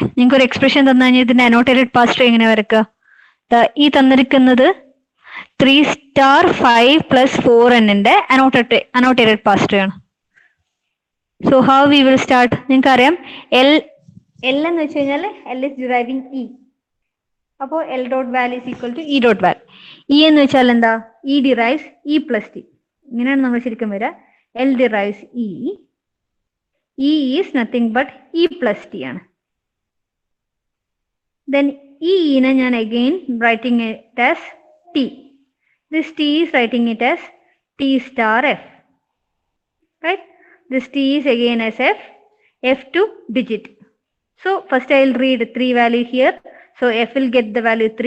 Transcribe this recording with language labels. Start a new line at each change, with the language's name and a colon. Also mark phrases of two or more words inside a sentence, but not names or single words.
Malayalam: നിങ്ങൾക്ക് ഒരു എക്സ്പ്രഷൻ തന്നു കഴിഞ്ഞാൽ ഇതിന്റെ
English: annotated parse tree
Malayalam: എങ്ങനെ വരക്കുക? ഈ തന്നിരിക്കുന്നത്
English: 3 star 5 plus 4n
Malayalam: ന്റെ
English: annotated parse tree
Malayalam: ആണ്.
English: So how we will start?
Malayalam: നിങ്ങൾക്ക് അറിയാം L എന്ന് വെച്ച് കഴിഞ്ഞാൽ
English: L is deriving E. അപ്പോൾ L dot val is equal to E dot val.
Malayalam: E എന്ന് വെച്ചാൽ എന്താ?
English: E derives E plus T.
Malayalam: ഇങ്ങനെയാണ് നമ്മൾ ശരിക്കും വരിക.
English: L derives E. E is nothing but E plus T ആണ്. Then E
Malayalam: നെ ഞാൻ
English: again writing it as T. This T is writing it as T star F. Right? This T is again as F2 digit. So first I will read 3 value here. So F will get the value 3.